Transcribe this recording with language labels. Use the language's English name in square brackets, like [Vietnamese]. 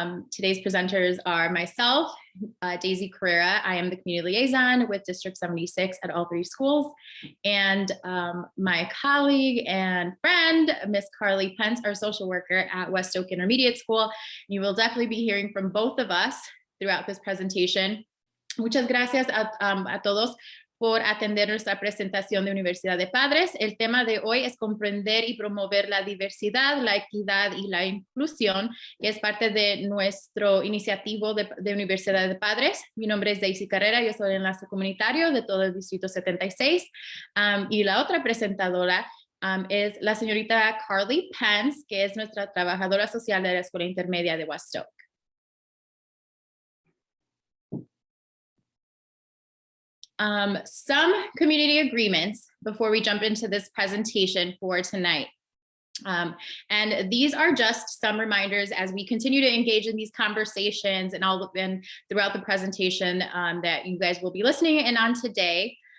[English] Today's presenters are myself, Daisy Carrera. I am the community liaison with District 76 at all three schools, and my colleague and friend, Miss Carly Pence, our social worker at West Oak Intermediate School. You will definitely be hearing from both of us throughout this presentation. [Spanish] Muchas gracias a todos por atender nuestra presentación de Universidad de Padres. El tema de hoy es comprender y promover la diversidad, la equidad y la inclusión, que es parte de nuestro iniciativo de Universidad de Padres. Mi nombre es Daisy Carrera, yo soy enlace comunitario de todo el Distrito 76. Y la otra presentadora es la señorita Carly Pence, que es nuestra trabajadora social de la Escuela Intermedia de West Oak. [English] Some community agreements before we jump into this presentation for tonight. And these are just some reminders as we continue to engage in these conversations and throughout the presentation that you guys will be listening in on today.